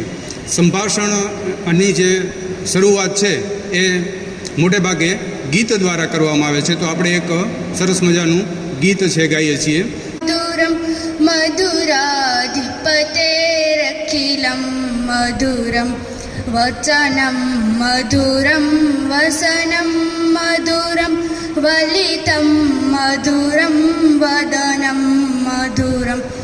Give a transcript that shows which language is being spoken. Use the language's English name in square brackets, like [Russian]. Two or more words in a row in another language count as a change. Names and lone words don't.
[Gujarati] સંભાષણની જે શરૂઆત હૈ એ મોટે ભાગે ગીત દ્વારા કરવામાં આવે છે। તો આપણે એક સરસ મજાનું ગીત છે ગાઈએ છીએ। [Sanskrit] मधुरं मधुराधिपतेरखिलं मधुरं वचनं मधुरं वसनं मधुरं वलितं मधुरं वदनं मधुरं